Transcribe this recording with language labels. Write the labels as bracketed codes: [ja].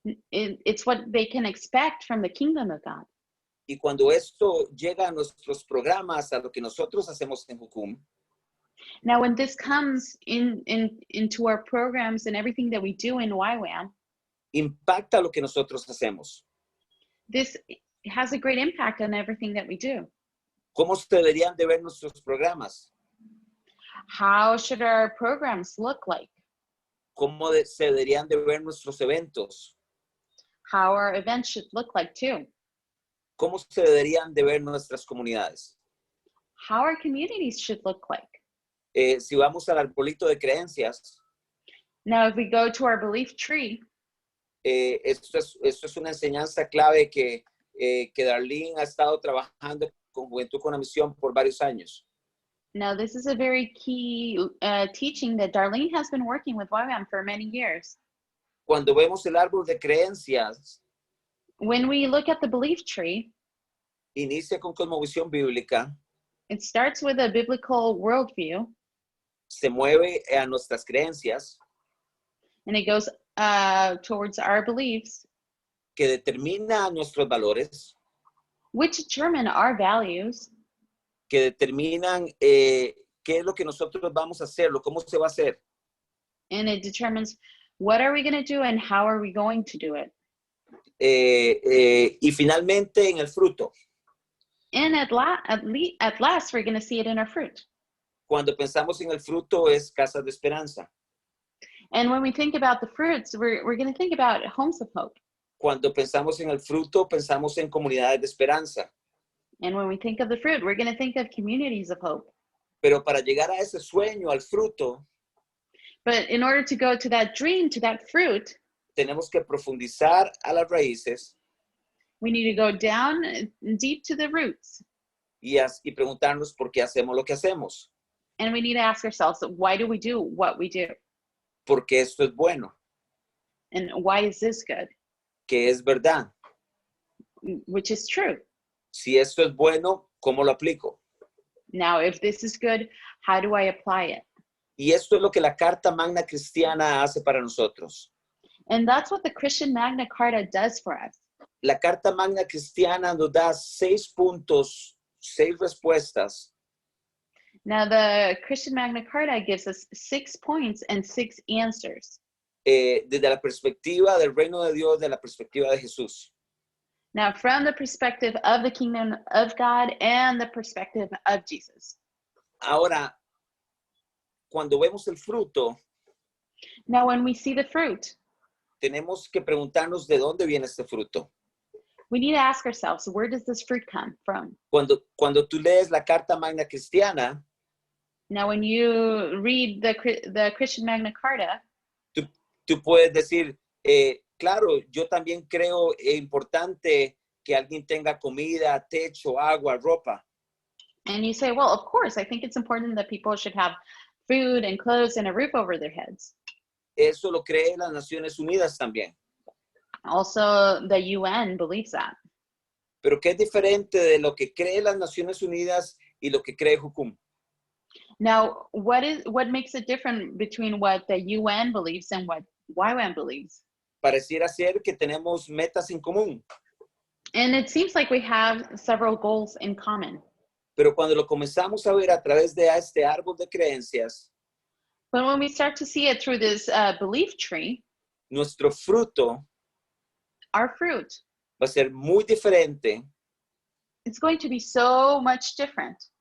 [en] It's what they can expect from the kingdom of God. [es] Y cuando esto llega a nuestros programas, a lo que nosotros hacemos en Jucum, [en] Now, when this comes into our programs and everything that we do in YWAM, [es] impacta lo que nosotros hacemos. [en] this has a great impact on everything that we do. [es] ¿Cómo se deberían de ver nuestros programas? [en] How should our programs look like? [es] ¿Cómo se deberían de ver nuestros eventos? [en] How our events should look like too? [es] ¿Cómo se deberían de ver nuestras comunidades? [en] How our communities should look like. [es] Si vamos al arbolito de creencias, [en] Now, if we go to our belief tree, [es] esto es una enseñanza clave que Darlene ha estado trabajando con Juventud con la Misión por varios años. [en] now this is a very key teaching that Darlene has been working with YWAM for many years. [es] Cuando vemos el árbol de creencias, [en] When we look at the belief tree, [es] inicia con cosmovisión bíblica, [en] it starts with a biblical worldview, [es] se mueve a nuestras creencias, [en] and it goes towards our beliefs, [es] que determina nuestros valores, [en] which determine our values, [es] que determinan qué es lo que nosotros vamos a hacer, cómo se va a hacer. [en] and it determines what are we going to do and how are we going to do it. [es] y finalmente en el fruto. [en] And at last, we're going to see it in our fruit. [es] Cuando pensamos en el fruto es Casa de Esperanza. [en] And when we think about the fruits, we're going to think about homes of hope. [es] Cuando pensamos en el fruto, pensamos en comunidades de esperanza. [en] And when we think of the fruit, we're going to think of communities of hope. [es] Pero para llegar a ese sueño, al fruto, [en] But in order to go to that dream, to that fruit, [es] tenemos que profundizar a las raíces [en] we need to go down deep to the roots. [es] y preguntarnos por qué hacemos lo que hacemos. [en] And we need to ask ourselves, why do we do what we do? [es] Porque esto es bueno, [en] And why is this good? [es] que es verdad. [en] Which is true. [es] Si esto es bueno, ¿cómo lo aplico? [en] Now, if this is good, how do I apply it? [es] Y esto es lo que la Carta Magna Cristiana hace para nosotros. [en] And that's what the Christian Magna Carta does for us. [es] La Carta Magna Cristiana nos da 6 puntos, 6 respuestas [en] Now, the Christian Magna Carta gives us 6 points and 6 answers. [es] desde la perspectiva del reino de Dios, de la perspectiva de Jesús. [en] Now, from the perspective of the kingdom of God and the perspective of Jesus. [es] Ahora, cuando vemos el fruto, [en] Now, when we see the fruit, [es] tenemos que preguntarnos de dónde viene este fruto. [en] we need to ask ourselves, where does this fruit come from? [es] Cuando tú lees la Carta Magna Cristiana, [en] Now, when you read the Christian Magna Carta, [es] tú puedes decir, claro, yo también creo importante que alguien tenga comida, techo, agua, ropa. [en] and you say, well, of course, I think it's important that people should have food and clothes and a roof over their heads. [es] Eso lo creen las Naciones Unidas también. [en] Also, the UN believes that. [es] Pero ¿qué es diferente de lo que creen las Naciones Unidas y lo que cree Jucum? [en] Now, what makes it different between what the UN believes and what YWAM believes? [es] Pareciera ser que tenemos metas en común, [en] And it seems like we have several goals in common. [es] pero cuando lo comenzamos a ver a través de este árbol de creencias, [en] But when we start to see it through this belief tree, [es] nuestro fruto [en] our fruit, [es] va a ser muy diferente [en] it's going to be so much different